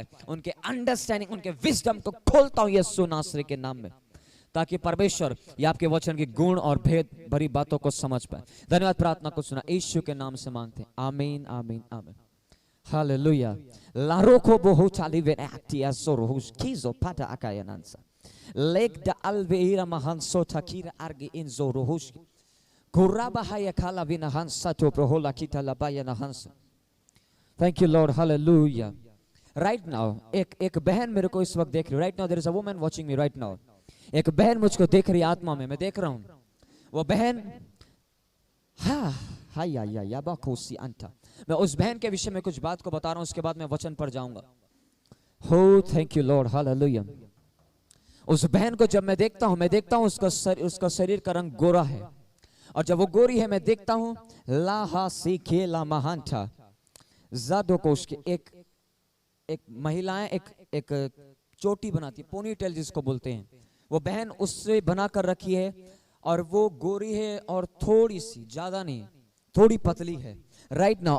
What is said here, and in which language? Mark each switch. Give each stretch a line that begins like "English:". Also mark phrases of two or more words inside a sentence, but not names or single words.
Hindi: उनके अंडरस्टैंडिंग, उनके विजडम को खोलता हूं यीशु नासरी के नाम में, ताकि परमेश्वर ये आपके वचन की गुण और भेद भरी बातों को समझ पाए। धन्यवाद, प्रार्थना को सुना यीशु के नाम से मांगते हैं, आमीन आमीन आमीन। हालेलुया। लारोको बोहो चाली वे एक्टिया सोरोहुस किzo pata akayanansa leg da alveira mahanso takira argi inzo rohuski kuraba haya kala vina hansa to prohola kita labaya na hansa।
English: Thank you Lord, hallelujah। Right now
Hindi: एक बहन मेरे को इस वक्त देख रही है।
English: Right now there is a woman watching me right now।
Hindi: एक बहन मुझको देख रही है आत्मा में, मैं देख रहा हूँ वो बहन। हाँ हाया या या बाकोसी अंता। मैं उस बहन के विषय में कुछ बात को बता रहा हूँ, उसके बाद मैं वचन पर जाऊंगा। हो
English: thank you Lord,
Hindi: हालेलुया। उस बहन को जब मैं देखता हूँ उसका शरीर का रंग गोरा है, और जब वो गोरी है मैं देखता हूँ लाहा सीखे ला महांठा जादोकोश के एक महिलाएं एक चोटी बनाती है,
English: pony tail
Hindi: जिसको बोलते हैं, वो बहन उससे बना कर रखी है, और वो गोरी है और थोड़ी सी, ज्यादा नहीं, थोड़ी पतली है
English: right now.